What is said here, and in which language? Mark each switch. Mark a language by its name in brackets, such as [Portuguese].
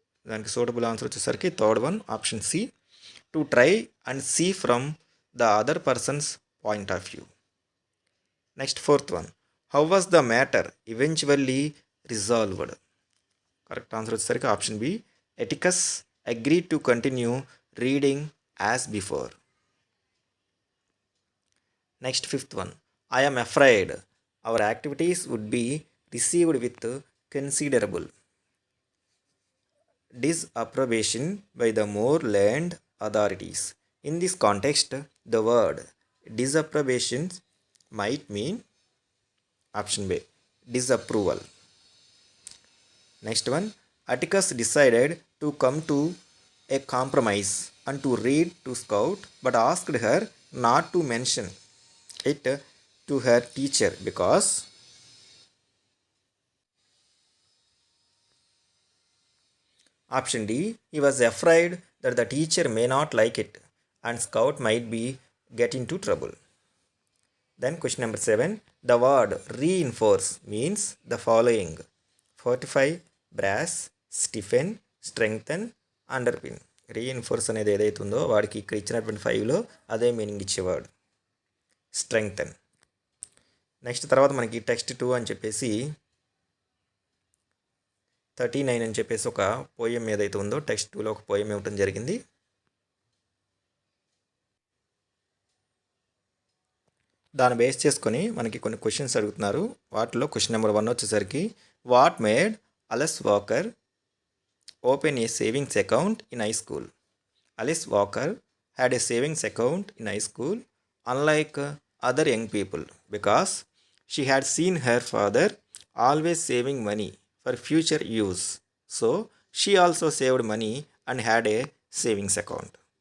[Telugu] దానికి suitable answer వచ్చేసరికి [English] Third one option C, to try and see from the other person's point of view. Next fourth one, how was the matter eventually resolved. Correct answer వచ్చేసరికి option B, Atticus agreed to continue reading as before. Next fifth one, I am afraid our activities would be received with considerable disapprobation by the more learned authorities. In this context, the word disapprobation might mean option B, disapproval. Next one, Atticus decided to come to a compromise and to read to Scout, but asked her not to mention it to her teacher because option D, he was afraid that the teacher may not like it and Scout might be get into trouble. Then question number 7, the word reinforce means the following: fortify, brass, stiffen, strengthen, underpin. [Telugu] Reinforce అనేది ఏదైతే ఉందో వాడికి ఇక్కడ ఇచ్చినటువంటి 5లో అదే meaning ఇచ్చేవాడు, strengthen. Next తర్వాత మనకి టెక్స్ట్ 2 అని చెప్పేసి 39 అని చెప్పేసి ఒక పోయం ఏదైతే ఉందో టెక్స్ట్ 2లో ఒక పోయం ఇవ్వటం జరిగింది. దాన్ని బేస్ చేసుకొని మనకి కొన్ని క్వశ్చన్స్ అడుగుతున్నారు. వాటిలో క్వశ్చన్ నెంబర్ 1 వచ్చేసరికి [English] What made Alice Walker open a savings account in high school. Alice Walker had a savings account in high school, unlike other young people, because she had seen her father always saving money for future use. So she also saved money and had a savings account.